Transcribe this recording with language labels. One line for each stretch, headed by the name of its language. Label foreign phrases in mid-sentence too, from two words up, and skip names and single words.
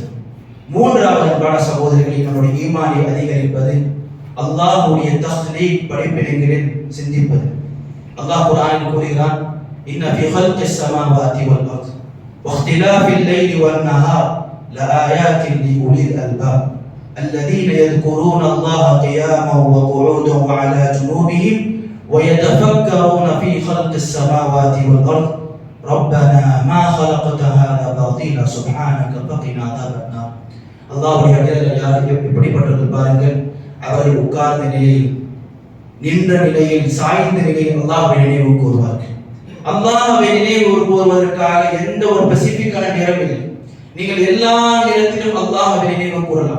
Tamil: மூன்றாவது அன்பான சகோதரர்களே, நம்முடைய ஈமானை அதிகரிப்பது அல்லாஹ்வுடைய தஹ்லீக் படைப்பினங்களில் சிந்திப்பது. அல்லாஹ் குர்ஆனில் கூறுகிறான்,
Arabic: إن في خلق السماوات والأرض واختلاف الليل والنهار لآيات لأولي الألباب الذين يذكرون الله قياما وقعودا وعلى جنوبهم ويتفكرون في خلق السماوات والأرض ربنا ما خلقت هذا باطلا سبحانك فقنا عذاب النار.
Tamil: அல்லாஹ்வுடைய அடியார்கள் யார் எப்படிப்பட்டவர்கள் பாருங்கள். அவர்கள் உட்கார்ந்த நிலையில், நின்ற நிலையில், சாய்ந்த நிலையில் அல்லாஹ்வை நினைவு கூறுவார்கள். அல்லாஹ்வை நினைவு கூறுவதற்காக எந்த ஒரு ஸ்பெசிபிக்கான நேரம் இல்லை. நீங்கள் எல்லா நேரத்திலும் அல்லாஹ்வை நினைவு கூறலாம்.